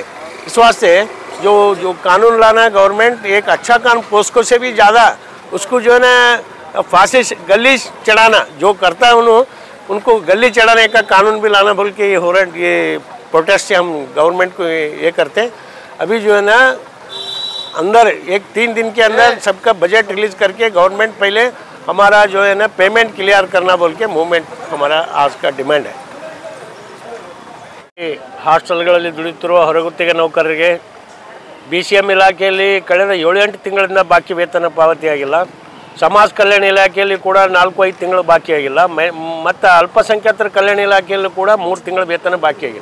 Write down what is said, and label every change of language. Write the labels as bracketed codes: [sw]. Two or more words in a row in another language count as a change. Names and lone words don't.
[hi] इस वास्ते जो कानून लाना है गवर्नमेंट, एक अच्छा कानून पोस्को से भी ज़्यादा उसको जो है ना फांसी गली चढ़ाना जो करता है उनको गली चढ़ाने का कानून भी लाना बोल के ये हो रहा है. ये प्रोटेस्ट से हम गवर्नमेंट को ये करते हैं. अभी जो है ना अंदर 3 दिन के अंदर सबका बजट रिलीज करके गवर्नमेंट पहले हमारा जो है ना पेमेंट क्लियर करना बोल के मूवमेंट हमारा आज का डिमांड है. [kn] ಹಾಸ್ಟೆಲ್ಗಳಲ್ಲಿ ದುಡಿಯುತ್ತಿರುವ ಹೊರಗುತ್ತಿಗೆ ನೌಕರರಿಗೆ BCM ಇಲಾಖೆಯಲ್ಲಿ ಕಳೆದ 7-8 ತಿಂಗಳಿಂದ ಬಾಕಿ ವೇತನ ಪಾವತಿಯಾಗಿಲ್ಲ. ಸಮಾಜ ಕಲ್ಯಾಣ ಇಲಾಖೆಯಲ್ಲಿ ಕೂಡ 4-5 ತಿಂಗಳು ಬಾಕಿಯಾಗಿಲ್ಲ. ಮತ್ತು ಅಲ್ಪಸಂಖ್ಯಾತರ ಕಲ್ಯಾಣ ಇಲಾಖೆಯಲ್ಲೂ ಕೂಡ 3 ತಿಂಗಳು ವೇತನ ಬಾಕಿಯಾಗಿಲ್ಲ.